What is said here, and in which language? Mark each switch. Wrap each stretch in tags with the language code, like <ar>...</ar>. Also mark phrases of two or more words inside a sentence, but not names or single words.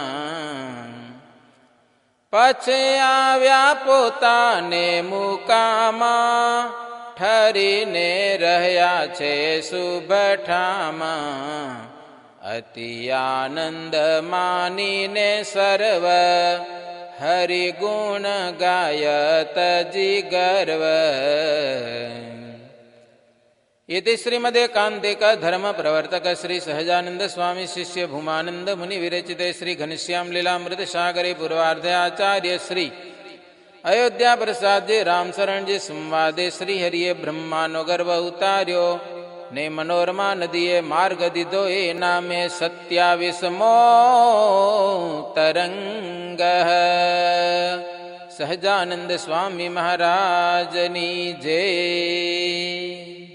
<gu>પછી આવ્યા પોતાને મુકામાં, ઠરીને રહ્યા છે સુભઠામાં. અતિ આનંદ માનીને સર્વ, હરિગુણ ગાયત જીગર્વ.</gu> <sa>इति श्रीमदेकान्तिक धर्म प्रवर्तक श्री सहजानंद स्वामी शिष्य भूमानंद मुनि विरचिते श्री घनश्याम लीलामृत सागरे पूर्वार्धे आचार्य श्री अयोध्या प्रसाद जी रामशरण जी संवादे</sa> <gu>શ્રી હરિયે બ્રહ્માનો ગર્ભ ઉતાર્યો. ને મનોરમા નદીએ માર્ગ દીધો એ નામે 27મો તરંગ. સહજાનંદ સ્વામી મહારાજની જય.</gu>